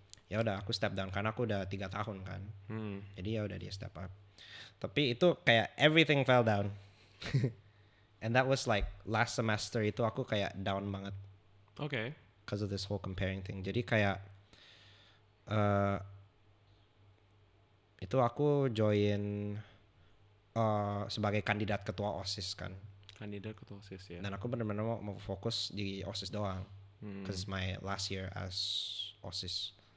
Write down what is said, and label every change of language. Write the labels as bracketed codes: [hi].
[id] Ya udah aku step down karena aku udah 3 tahun kan. Jadi ya udah dia step up. Tapi itu kayak [en] everything fell down. And that was like last semester [id] itu aku kayak down banget. Oke. [en] Because of this whole comparing thing. [id] Jadi kayak itu aku join sebagai kandidat ketua OSIS kan. Kandidat ketua OSIS ya. Dan aku benar-benar mau fokus di OSIS doang. [en] Because my last year as OSIS.